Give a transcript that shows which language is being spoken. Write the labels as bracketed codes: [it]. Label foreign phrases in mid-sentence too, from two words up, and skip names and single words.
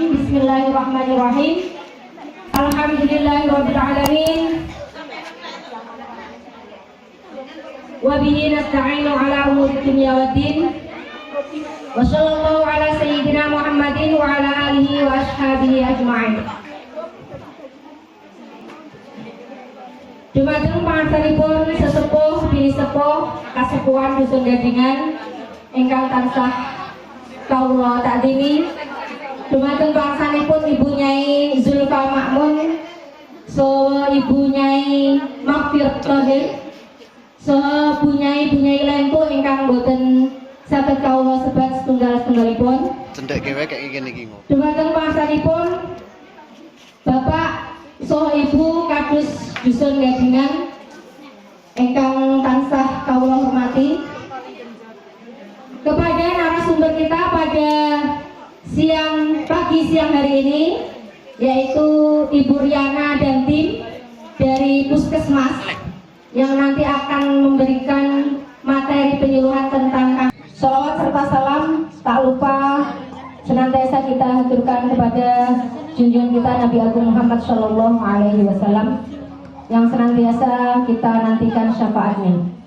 [ar] بسم الله الرحمن الرحيم. الحمد لله رب العالمين. وبه نستعين على أمور الدنيا والدين. وصلى الله على سيدنا محمد وعلى آله وأصحابه أجمعين. [jv] Dumateng pangarsanipun sesepuh bini sepuh kasepuhan dusun Gadingan ingkang tansah kawula takdimi. Dumateng pangarsanipun Ibu Nyai Zulfa Makmun saha Ibu Nyai Makfir Thohir saha Bu Nyai lain pun ingkang boten saged kawula sebat setunggal-setunggalipun. Cendhek kewe kayak ngene iki. Dumateng pangarsanipun Bapak saha Ibu kados dusun Gadingan ingkang tansah kawula hormati, [id] kepada narasumber kita pada pagi siang hari ini, yaitu Ibu Riana dan tim dari Puskesmas yang nanti akan memberikan materi penyuluhan tentang sholawat serta salam tak lupa senantiasa kita haturkan kepada junjungan kita Nabi Agung Muhammad [ar] صلى الله عليه وسلم [id] yang senantiasa kita nantikan syafaatnya.